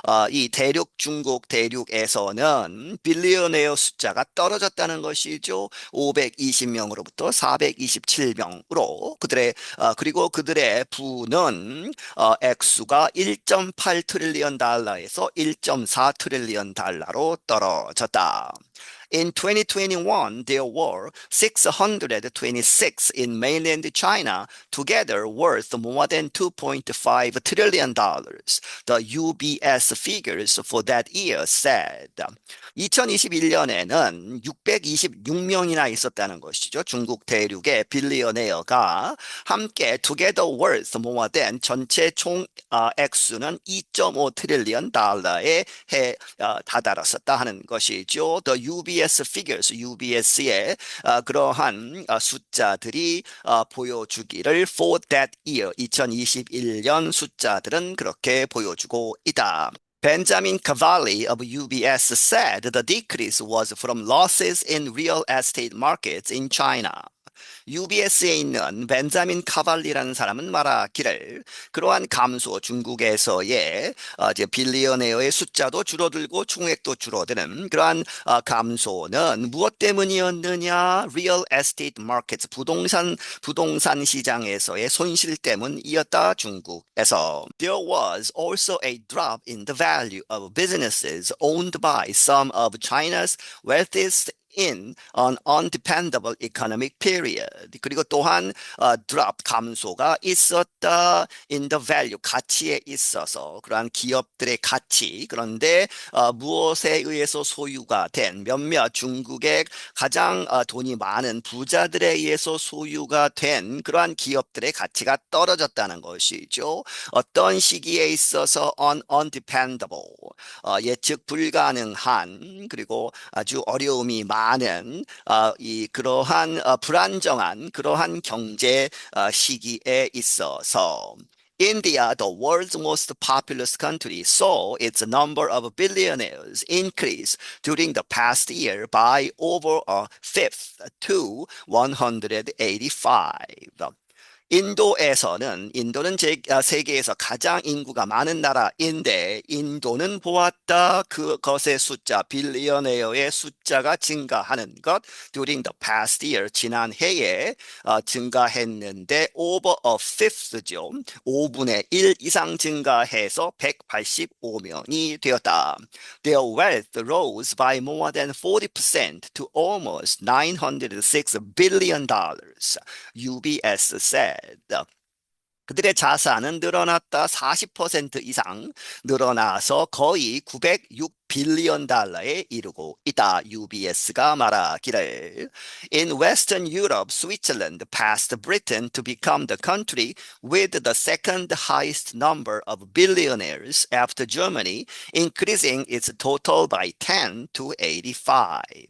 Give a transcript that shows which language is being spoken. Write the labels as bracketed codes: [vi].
[ko] 이 중국 대륙에서는 빌리어네어 숫자가 떨어졌다는 것이죠. 520명으로부터 427명으로 그리고 그들의 부는 액수가 1.8 트릴리언 달러에서 1.4 트릴리언 달러로 떨어졌다. [en] In 2021, there were 626 in mainland China, together worth more than $2.5 trillion. The UBS figures for that year said. [ko] 2021년에는 626명이나 있었다는 것이죠. 중국 대륙의 빌리어네어가 함께 [en] together worth more than [ko] 전체 총 액수는 2.5 트릴리언 달러에 다다랐었다 하는 것이죠. [en] The UBS figures, [ko] UBS의 그러한 숫자들이 보여주기를 [en] for that year, [ko] 2021년 숫자들은 그렇게 보여주고 있다. [en] Benjamin Cavalli of UBS said the decrease was from losses in real estate markets in China. [ko] UBS에 있는 벤자민 카발리라는 사람은 말하기를 그러한 감소, 중국에서의 이제 빌리어네어의 숫자도 줄어들고 총액도 줄어드는 그러한 감소는 무엇 때문이었느냐? [en] Real estate markets, [ko] 부동산 시장에서의 손실 때문이었다. 중국에서. [en] There was also a drop in the value of businesses owned by some of China's wealthiest in an undependable economic period. [ko] 그리고 또한 drop, 감소가 있었다. [en] in the value, [ko] 가치에 있어서 그러한 기업들의 가치. 그런데 무엇에 의해서 소유가 된 몇몇 중국의 가장 돈이 많은 부자들에 의해서 소유가 된 그러한 기업들의 가치가 떨어졌다는 것이죠. 어떤 시기에 있어서 undependable, 예측 불가능한 그리고 아주 어려움이 많은 그러한 불안정한 그러한 경제 시기에 있어서 [en] India, the world's most populous country, saw its number of billionaires increase during the past year by over a fifth to 185. [ko] 인도는 세계에서 가장 인구가 많은 나라인데 인도는 보았다 그것의 숫자 빌리어네어의 숫자가 증가하는 것 [en] during the past year [ko] 지난 해에 증가했는데 [en] over a fifth [ko] 죠. 5분의 1 이상 증가해서 185명이 되었다. [en] Their wealth rose by more than 40% to almost $906 billion. UBS said. [ko] 그들의 자산은 늘어났다 40% 이상 늘어나서 거의 906 빌리언 달러에 이르고 있다. UBS가 말하기를. [en] In Western Europe, Switzerland passed Britain to become the country with the second highest number of billionaires after Germany, increasing its total by 10 to 85.